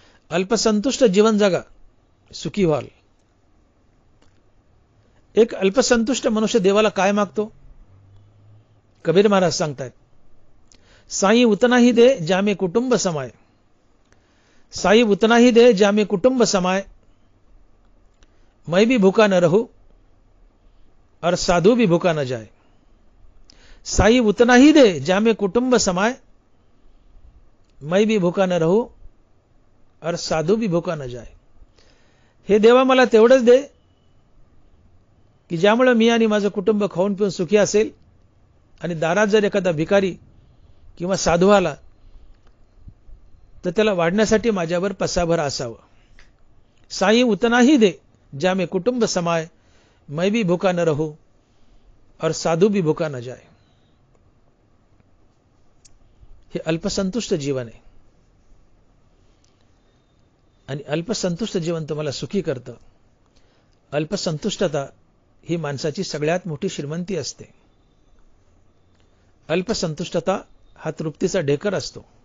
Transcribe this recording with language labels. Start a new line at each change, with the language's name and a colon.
Marathi: अल्पसंतुष्ट जीवन जगा, सुखी व्हाल. एक अल्पसंतुष्ट मनुष्य देवाला काय मागतो? कबीर महाराज सांगतायत,
Hindi: साई उतना ही दे जामे कुटुंब समाय. साई उतना ही दे जामे कुटुंब समाय. मैं भी भूखा न रहूं और साधु भी भूखा न जाए. साई उतना ही दे जामे कुटुंब समाय. मैं भी भूखा न रहूं और साधु भी भूखा न जाए.
Marathi: हे देवा मला तेवढंच दे की ज्यामुळे मी आणि माझं कुटुंब खाऊन पिऊन सुखी असेल, आणि दारात जर एखादा भिकारी किंवा साधू आला तर त्याला वाढण्यासाठी माझ्यावर पसाभर असावं.
Hindi: साई उतना ही दे जामे कुटुंब समाय. मैं भी भूखा न रहूं और साधू भी भूखा न जाए.
Marathi: हे अल्पसंतुष्ट जीवन आहे आणि अल्पसंतुष्ट जीवन तुम्हाला सुखी करतं. अल्पसंतुष्टता ही माणसाची सगळ्यात मोठी श्रीमंती असते. अल्पसंतुष्टता हा तृप्तीचा ढेकर असतो.